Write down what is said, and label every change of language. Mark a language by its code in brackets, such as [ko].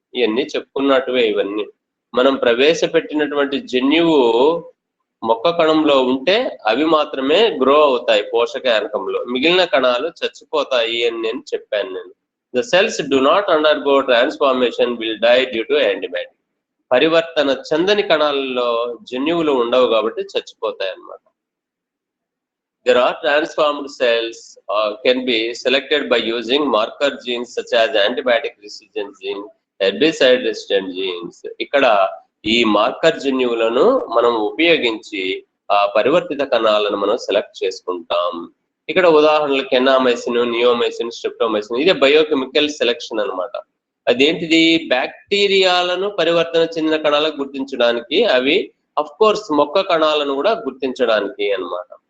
[te] ఇవన్నీ చెప్పుకున్నట్టువే. ఇవన్నీ మనం ప్రవేశపెట్టినటువంటి జన్యువు మొక్క కణంలో ఉంటే అవి మాత్రమే గ్రో అవుతాయి పోషక యానకంలో, మిగిలిన కణాలు చచ్చిపోతాయి అని నేను చెప్పాను. నేను [en] The cells do not undergo transformation will die due to antibiotic. [te] పరివర్తన చెందని కణాలలో జన్యువులు ఉండవు కాబట్టి చచ్చిపోతాయి అన్నమాట. [en] There are transformed cells can be selected by using marker genes such as antibiotic resistant gene, herbicide resistant genes. [te] ఇక్కడ ఈ మార్కర్ జన్యువులను మనం ఉపయోగించి ఆ పరివర్తిత కణాలను మనం సెలెక్ట్ చేసుకుంటాం. ఇక్కడ ఉదాహరణలు కెనామైసిన్, నియోమైసిన్, స్ట్రెప్టోమైసిన్. ఇదే బయోకెమికల్ సెలెక్షన్ అన్నమాట. అదేంటిది? బ్యాక్టీరియాలను పరివర్తన చెందిన కణాలకు గుర్తించడానికి, అవి [en] of course [te] మొక్క కణాలను కూడా గుర్తించడానికి అన్నమాట.